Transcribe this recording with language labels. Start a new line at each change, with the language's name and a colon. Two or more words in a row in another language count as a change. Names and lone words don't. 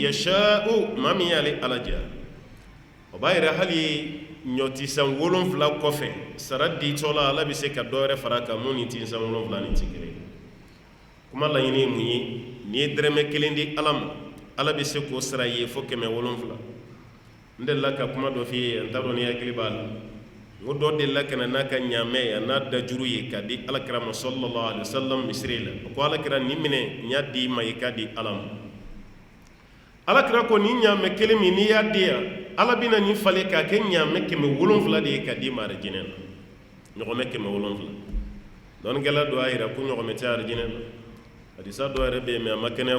Bambara: yasha'u maa min y'ale ala diya o b'a yɛrɛ hali ɲɔtisan 7 kɔfɛ sara ditɔ la ala bɛ se ka dɔ wɛrɛ fara kan mun ni tinsan 7 ni ti kelen kuma laɲini ye mun ye n'i ye dɛrɛmɛ 1 di ala ma ala bɛ se k'o sara ye fo 700 n delila ka kuma dɔ f'i ye n t'a dɔn ni hakili b'a la n ko dɔ delila ka na n'a ka ɲaamɛ a n'a dajuru ye k'a di alakira ma
Arabic: صلى الله عليه وسلم
Bambara: misiri la o ko alakira nin minɛ n y'a di i ma i k'a di ala ma alakira ko nin ɲaamɛ 1 min n'i y'a di yan ala bɛna nin falen k'a kɛ ɲaamɛ 700 de ye k'a di ma arijinɛ la ɲɔgɔmɛ 700 dɔɔnikɛla dɔ y'a yira ko ɲɔgɔmɛ tɛ arijinɛ la hadisa dɔ yɛrɛ bɛ yen mɛ a ma kɛnɛya